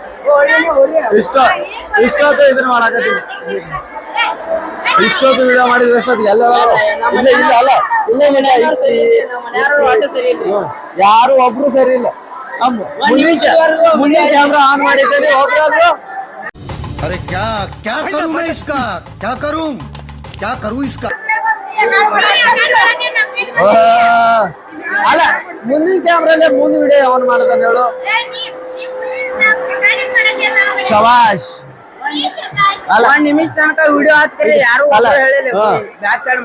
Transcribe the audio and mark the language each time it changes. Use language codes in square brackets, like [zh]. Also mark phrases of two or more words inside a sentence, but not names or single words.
[kn] ಇಷ್ಟೊತ್ತು ಇದನ್ನ ಮಾಡಾಕತ್ತೀನಿ. ಇಷ್ಟೊತ್ತು ವಿಡಿಯೋ ಮಾಡಿದ್ರೆ ಎಷ್ಟೊತ್ತಿಗೆ ಎಲ್ಲ ಇಲ್ಲ ಅಲ್ಲ ಯಾರು ಒಬ್ರು ಸರಿ ಇಲ್ಲ. ಮುಂದಿನ [en] camera on [kn] ಮಾಡಿದ್ದೇನೆ ಒಬ್ರಾದ್ರು. [hi] अरे क्या क्या करूं मैं इसका क्या करूं इसका [kn] ಅಲ್ಲ ಮುಂದಿನ ಕ್ಯಾಮ್ರಲ್ಲೇ ಮುಂದೆ [en] video on [kn] ಮಾಡ್ತಾನೆ ಹೇಳು. ಶಬಾಷ್. ಅಲ್ಲ 1 ನಿಮಿಷ ತನಕ ವಿಡಿಯೋ ಹಾಕ್ತಾರೆ ಯಾರು [en] back side